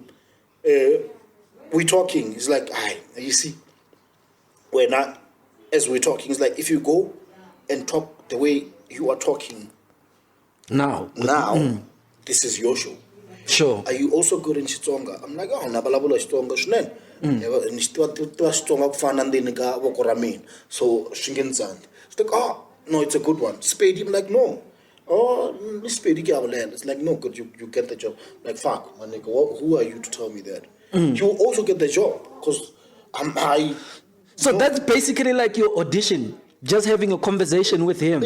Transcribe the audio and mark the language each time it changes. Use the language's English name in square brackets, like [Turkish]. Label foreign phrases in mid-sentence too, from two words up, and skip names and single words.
[English] We're talking. He's like, you see, as we're talking, he's like, if you go and talk the way you are talking now, this is your show. Sure. Are you also good in Xitsonga? I'm like, [Tsonga] nabalabula Xitsonga swinene. Ni swi tiva Xitsonga ku fana na ndzeni ka voko ra mina. So swi nge ni tsandzi. [English] It's like, no, it's a good one. Spade. I'm like, no. Spade [Southern Sotho] ke a bolela. [English] It's like, no, good, you get the job. Like, fuck, my nigga, who are you to tell me that? You also get the job because I'm high. So that's basically like your audition, just having a conversation with him.